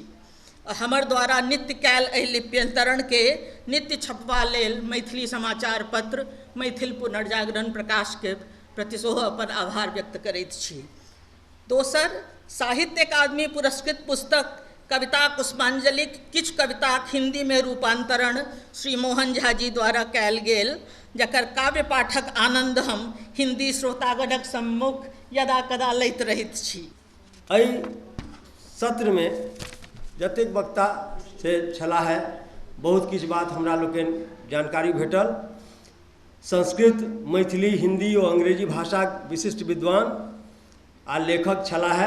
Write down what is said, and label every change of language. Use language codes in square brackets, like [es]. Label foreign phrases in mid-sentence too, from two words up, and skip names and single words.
[mai] हमर द्वारा नित्य कैल एहि लिप्यंतरण के नित्य छपवा लेल मैथिली समाचार पत्र मैथिल पुनर्जागरण प्रकाश के प्रति सेहो अपन आभार व्यक्त करैत छी। दोसर, साहित्य अकादमी पुरस्कृत पुस्तक कविता पुष्पांजलि किछु कविताक हिंदी में रूपांतरण श्री मोहन झा जी द्वारा कैल गेल, जकर काव्य पाठक आनंद हम हिंदी श्रोतागणक सम्मुख यदा कदा लैत रहैत छी। एहि सत्र में जतेक वक्ता से छला है बहुत किछु बात हमरा लोकनि जानकारी भेटल। संस्कृत, मैथिली, हिंदी और अंग्रेजी भाषा विशिष्ट विद्वान आ लेखक छला है।